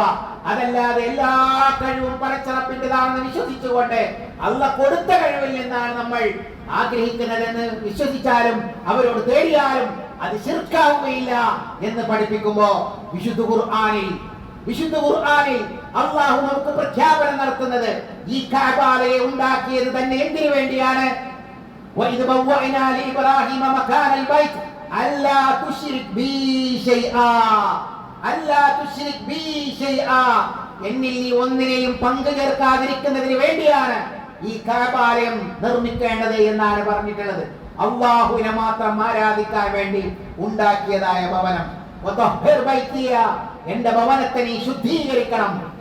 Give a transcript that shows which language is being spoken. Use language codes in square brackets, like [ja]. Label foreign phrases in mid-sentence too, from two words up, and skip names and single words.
[ml] അതല്ലാതെ എല്ലാ കഴിവും പടച്ച റബ്ബിന്റേതാണെന്ന് വിശ്വസിച്ചുകൊണ്ട് അല്ലാഹ് കൊടുത്ത കഴിവിൽ നിന്നാണ് നമ്മൾ ആഗ്രഹിക്കുന്നതെന്ന് വിശ്വസിച്ചാലും അവരോട് തേടിയാലും അത് ശിർക്കാവുകയില്ല എന്ന് പഠിപ്പിക്കുമ്പോ വിശുദ്ധ ഖുർആനിൽ അല്ലാഹു നമുക്ക് പ്രഖ്യാപനം നടത്തുന്നത് ഈ കഅബയെ ഉണ്ടാക്കിയത് തന്നെ എന്തിനു വേണ്ടിയാണ്? [ar] وَإِذْ بَوَّأْنَا لِإِبْرَاهِيمَ مَكَانَ الْبَيْتِ أَلَّا تُشْرِكْ بِي شَيْئًا أَلَّا تُشْرِكْ بِي شَيْئًا, [ml] എന്നിൽ നീ ഒന്നിനെയും പങ്കു ചേർക്കാതിരിക്കുന്നതിന് വേണ്ടിയാണ് ഈ കഅബാലയം നിർമ്മിക്കേണ്ടത് എന്നാണ് പറഞ്ഞിട്ടുള്ളത്. അല്ലാഹുവിനെ മാത്രം ആരാധിക്കാൻ വേണ്ടി ഉണ്ടാക്കിയതായ ഭവനം. [ar] وطهر بيتي, [ml] എന്റെ ഭവനത്തെ നീ ശുദ്ധീകരിക്കണം.